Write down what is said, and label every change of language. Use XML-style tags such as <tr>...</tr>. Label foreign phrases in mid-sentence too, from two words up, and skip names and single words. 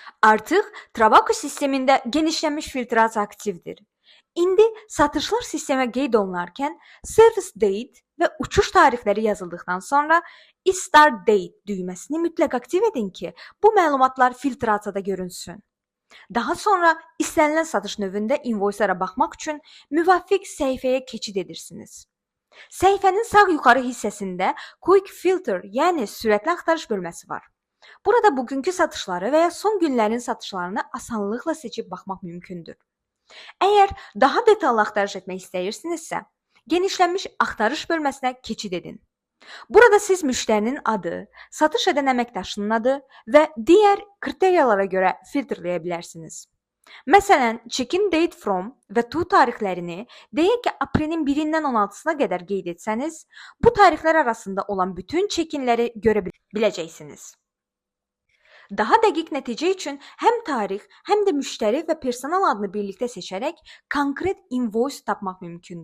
<az>Artıq Travako sistemində genişlənmiş filtrasiya aktivdir. İndi satışlar sistemə qeyd olunarkən</az> <en>service date</en> <az>və uçuş tarixləri yazıldıqdan sonra</az> <en>start date</en> <az>düyməsini mütləq aktiv edin ki, bu məlumatlar filtrasiyada görünsün. Daha sonra istənilən satış növündə invoicelara baxmaq üçün müvafiq səhifəyə keçid edirsiniz. Səhifənin sağ yuxarı hissəsində</az> <en>Quick Filter,</en> <az>yəni sürətli axtarış bölməsi var. Burada bugünkü satışları və ya son günlərin satışlarını asanlıqla seçib baxmaq mümkündür. Əgər daha detallı axtarış etmək istəyirsinizsə, genişlənmiş axtarış bölməsinə keçid edin. Burada siz müştərinin adı, satış edən əməkdaşının adı və digər kriteriyalara görə filtrləyə bilərsiniz. Məsələn,</az> <en>check-in date from</en> <az>və to tarixlərini deyək ki, aprelin 1-dən 16-sına qədər qeyd etsəniz, bu tarixlər arasında olan bütün check-inləri görə biləcəksiniz. Daha dəqiq nəticə üçün həm tarix, həm də müştəri və personal adını birlikdə seçərək konkret invoice tapmaq mümkündür.</az>